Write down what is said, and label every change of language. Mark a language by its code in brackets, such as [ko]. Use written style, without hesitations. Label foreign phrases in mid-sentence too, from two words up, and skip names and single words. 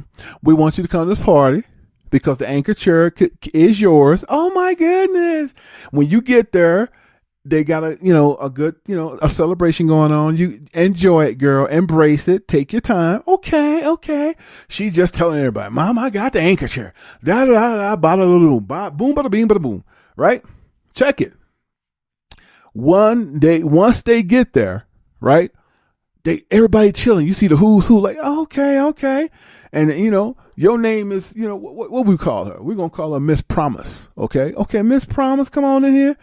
[en] We want you to come to this party because the anchor chair is yours. Oh my goodness. When you get there, they got a good, a celebration going on. You enjoy it, girl. Embrace it. Take your time. Okay. She's just telling everybody, Mom, I got the anchor chair. Da da da da, bada boom, bada bing, bada boom. Right? Check it. Once they get there, right? Everybody chilling. You see the who's who, like, okay. And, your name is, what we call her? We're going to call her Miss Promise. Okay, Miss Promise, come on in here.